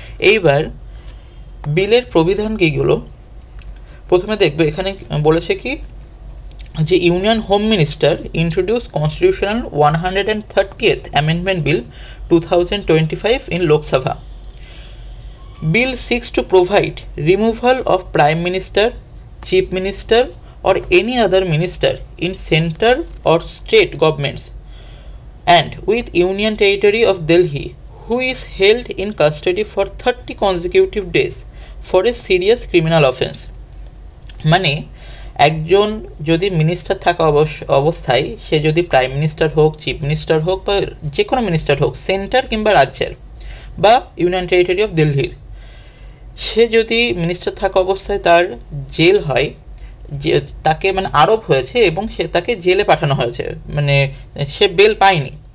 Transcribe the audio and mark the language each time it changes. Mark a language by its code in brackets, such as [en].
[bn] এইবার বিলের প্রবিধান কীগুলো প্রথমে দেখবে। এখানে বলেছে কি যে [en] Union home minister introduce constitutional 130th amendment bill 2025 in Lok Sabha. Bill seeks to provide removal of Prime Minister, Chief Minister or any other minister in center or state governments and with Union Territory of Delhi who is held in custody for 30 consecutive days for a serious criminal offence. [bn] মানে একজন যদি minister থাকা অবস্থায়, সে যদি prime minister হোক, chief minister হোক বা যে কোনো মিনিস্টার হোক, সেন্টার কিংবা রাজ্যের বা ইউনিয়ন টেরিটরি অফ দিল্লির, সে যদি মিনিস্টার থাকা অবস্থায় তার জেল হয়, যে তাকে আরোপ হয়েছে এবং তাকে জেলে পাঠানো হয়েছে, সে বেল পায়নি,